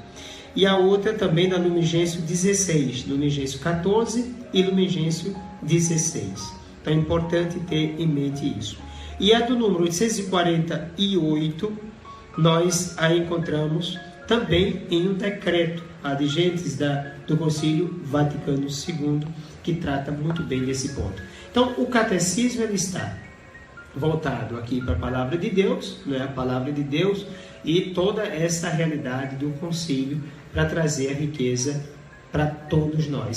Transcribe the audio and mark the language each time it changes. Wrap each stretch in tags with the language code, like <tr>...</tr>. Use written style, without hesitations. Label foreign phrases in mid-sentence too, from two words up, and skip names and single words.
<pt>E a outra também da Lumen Gentium 16, Lumen Gentium 14 e Lumen Gentium 16. Então, é importante ter em mente isso. E a do número 848, nós a encontramos também em um decreto ad gentes do Concílio Vaticano II, que trata muito bem desse ponto. Então, o catecismo ele está voltado aqui para a Palavra de Deus, né? A Palavra de Deus e toda essa realidade do concílio para trazer a riqueza para todos nós.</pt>